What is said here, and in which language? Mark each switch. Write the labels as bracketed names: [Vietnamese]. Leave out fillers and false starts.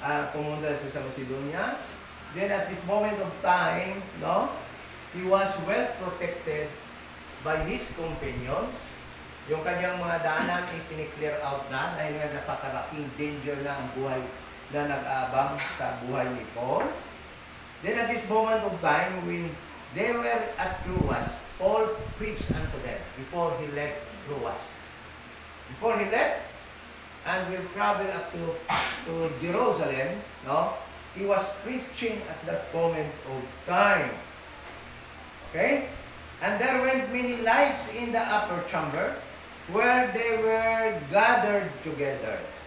[Filipino] Pumunta siya sa Macedonia. [English] Then at this moment of time, no, he was well protected by his companions. [Filipino] Yung kanyang mga daanan ay piniclear out na dahil nga napakalaking danger na ang buhay na nag-aabang sa buhay ni Paul. [English] Then at this moment of time, when they were at Troas, Paul preached unto them before he left Troas. Before he left, and will travel up to Jerusalem, no? He was preaching at that moment of time. Okay? And there went many lights in the upper chamber, where they were gathered together.